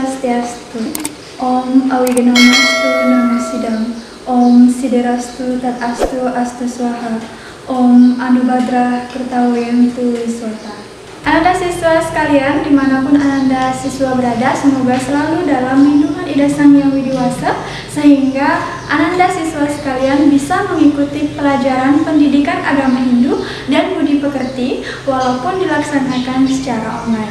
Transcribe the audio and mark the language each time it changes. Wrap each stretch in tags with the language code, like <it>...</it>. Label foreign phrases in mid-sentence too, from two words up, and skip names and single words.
<sa>Swastiastu. Om Awigenomastu Namasidam. Om Siderastu Tatastu Astu Swaha. Om Anubhadra Kertawayantu Wiswata.</sa> <id>Ananda siswa sekalian, dimanapun Ananda siswa berada, semoga selalu dalam lindungan Ida Sang Hyang Widiwasa, sehingga Ananda siswa sekalian bisa mengikuti pelajaran pendidikan agama Hindu dan budi pekerti walaupun dilaksanakan secara online.</id>